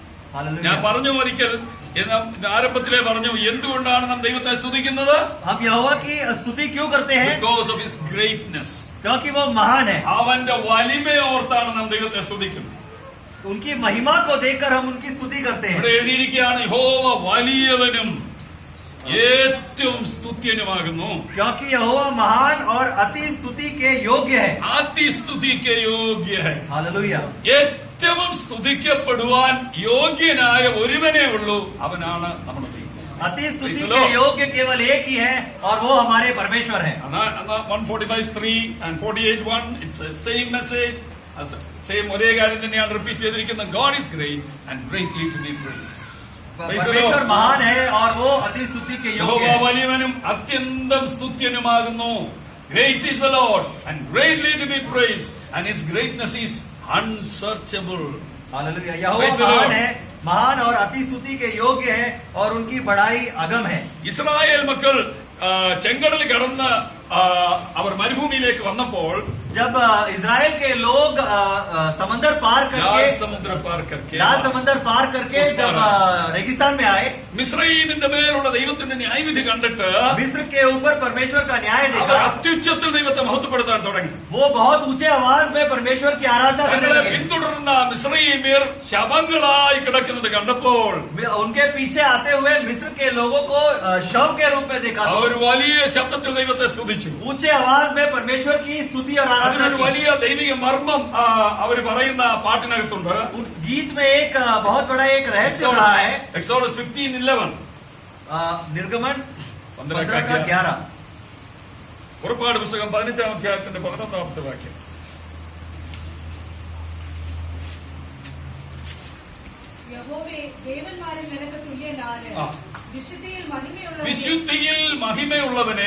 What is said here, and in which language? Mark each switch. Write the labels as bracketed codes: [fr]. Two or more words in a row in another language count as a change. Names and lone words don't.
[hi] हालेलुया। [ml] ഞാൻ പറഞ്ഞു ഒരിക്കൽ ആരംഭത്തിലെ പറഞ്ഞു എന്തുകൊണ്ടാണ് നാം ദൈവത്തെ സ്തുതിക്കുന്നത്? [hi] हम यहोवा की स्तुति क्यों करते हैं? [en] because of his greatness. [hi] क्योंकि वो महान है। [ml] അവന്റെ വലിമയെ ഓർത്താണ് നാം ദൈവത്തെ സ്തുതിക്കുന്നത്. [hi] उनकी महिमा को देखकर हम उनकी स्तुति करते हैं। [ml] ഇവിടെ എഴുതിയിരിക്കുകയാണ് യഹോവ വലിയവനും ഏറ്റവും സ്തുത്യനുമാകുന്നു. [hi] क्योंकि यहोवा महान और अति स्तुति के योग्य है। अतिस्तुति के योग्य है. हालेलुया। [ml] ഏറ്റവും സ്തുതിക്കപ്പെടുവാൻ യോഗ്യനായ ഒരുവനേ ഉള്ളൂ, അവനാണ് നമ്മുടെ ദൈവം. [hi] अति स्तुति [en] Praise the [hi] के [en] Lord. [hi] योग्य केवल एक ही है और वो हमारे परमेश्वर है। [en] 145:3 and 48:1 it's the same message, same [ml] ഒരേ കാര്യം തന്നെയാണ് റിപ്പീറ്റ് ചെയ്തിരിക്കുന്നത്. [en] God is great and greatly to be praised. Praise the [hi] परमेश्वर [en] Lord. [hi] महान है और वो अति स्तुति के योग्य യഹോവ है। [ml] വലിയവനും അത്യന്തം സ്തുത്യനുമാകുന്നു. [en] Great is the Lord and greatly to be praised and his greatness is unsearchable. [hi] हालेलुया। यहोवा [en] Praise the Lord. [hi] महान है, महान और अति स्तुति के योग्य है और उनकी बड़ाई अगम है। [ml] ഇസ്രായേൽ മക്കൾ ചെങ്കടൽ കടന്ന് അവർ മരുഭൂമിയിലേക്ക് വന്നപ്പോൾ [hi] जब इजराइल के लोग समंदर पार लाल करके समुद्र पार करके लाल समंदर पार करके उस जब पार रेगिस्तान में आए, [ml] മിസ്രയീമിന്റെ മേലുള്ള ദൈവത്തിന്റെ ന്യായവിധി കണ്ടിട്ട് [hi] मिस्र के ऊपर परमेश्वर का न्याय [ml] അവർ [hi] देखा। [ml] അത്യുച്ചത്തിൽ ദൈവത്തെ മഹത്വപ്പെടുത്താൻ തുടങ്ങി. [hi] वो बहुत ऊंचे आवाज में परमेश्वर की आराधना करने [ml] തങ്ങളെ [hi] लगे। [ml] പിന്തുടർന്ന മിസ്രയീമ്യർ ശവങ്ങളായി കിടക്കുന്നത് കണ്ടപ്പോൾ [hi] उनके पीछे आते हुए मिस्र के लोगों को शव के रूप में देखा। [ml] അവർ വലിയ ശബ്ദത്തിൽ ദൈവത്തെ സ്തുതിച്ചു. [hi] ऊंचे आवाज में परमेश्वर की स्तुति और आराधना [ml] അതിനൊരു [hi] की। [ml] വലിയ ദൈവിക മർമ്മം അവർ പറയുന്ന പാട്ടിനകത്തുണ്ട്. [hi] उस गीत में एक बहुत बड़ा एक रहस्य रहा है। [en] Exodus 15:11 [hi] निर्गमन [ml] 15:11 പുറപ്പാട് പുസ്തകം 15-ാം അധ്യായത്തിന്റെ 11-ാമത്തെ വാക്യം. യഹോവേ ദേവന്മാരിൽ നിനക്ക് തുല്യനാര്? ആ. വിശുദ്ധിയിൽ മഹിമയുള്ളവനെ, വിശുദ്ധിയിൽ മഹിമയുള്ളവനെ,